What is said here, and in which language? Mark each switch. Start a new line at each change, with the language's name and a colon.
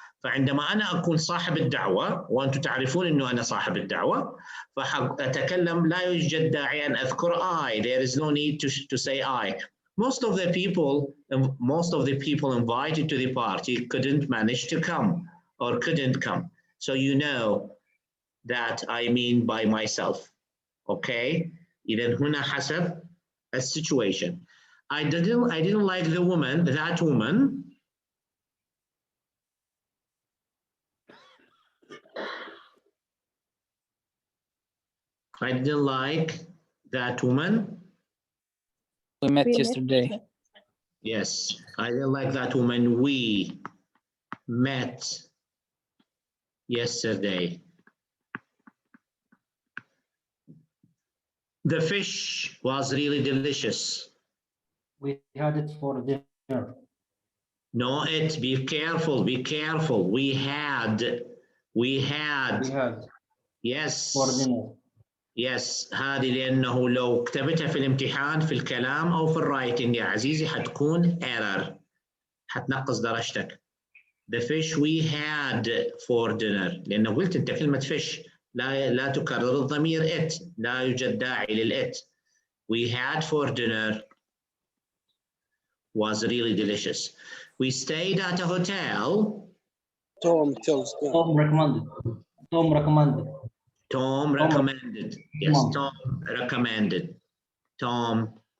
Arabic: فعندما أنا أكون صاحب الدعوة وأنتم تعرفون أنه أنا صاحب الدعوة فأتكلم، لا يوجد داعي أن أذكر I.
English: There is no need to say I. Most of the people invited to the party couldn't manage to come or couldn't come. So you know that I mean by myself. Okay?
Arabic: إذن هنا حسب
English: a situation. I didn't like the woman, that woman. I didn't like that woman. We met yesterday. Yes, I didn't like that woman. We met yesterday. The fish was really delicious. We had it for dinner. No, be careful, be careful. We had. Yes. For dinner.
Arabic: Yes، هذه لأنه لو كتبتها في الامتحان في الكلام أو في الرايتنج يا عزيزي حتكون error، حتنقص درجتك.
English: The fish we had for dinner،
Arabic: لأنه قلت أنت كلمة fish لا تكرر الضمير it، لا يوجد داعي للإت.
English: We had for dinner was really delicious. We stayed at a hotel. Tom recommended. Tom recommended. Yes, Tom recommended. Tom.